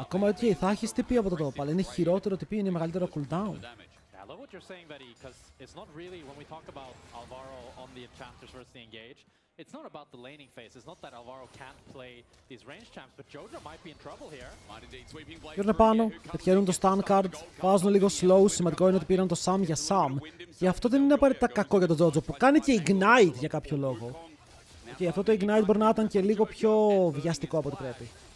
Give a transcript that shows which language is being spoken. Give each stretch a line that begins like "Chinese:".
Greek: Ακόμα ότι θα έχεις TP από το top, αλλά είναι χειρότερο TP, είναι μεγαλύτερο cooldown.
English: I love what you're saying, Betty, because it's not really, when we talk about Alvaro on the Enchanters versus the Engage, it's not about the laning phase. It's not that Alvaro can't play these range champs, but Jojo might be in trouble here.
Greek: Πήραν πάνω, πετυχαίνουν το stun card, βάζουν λίγο slow. Σημαντικό είναι ότι πήραν το Sam για Sam. Και αυτό δεν είναι απαραίτητα κακό για τον Jojo, που κάνει και ignite για κάποιο λόγο. Και αυτό το ignite μπορεί να ήταν και λίγο πιο βιαστικό από ό,τι πρέπει.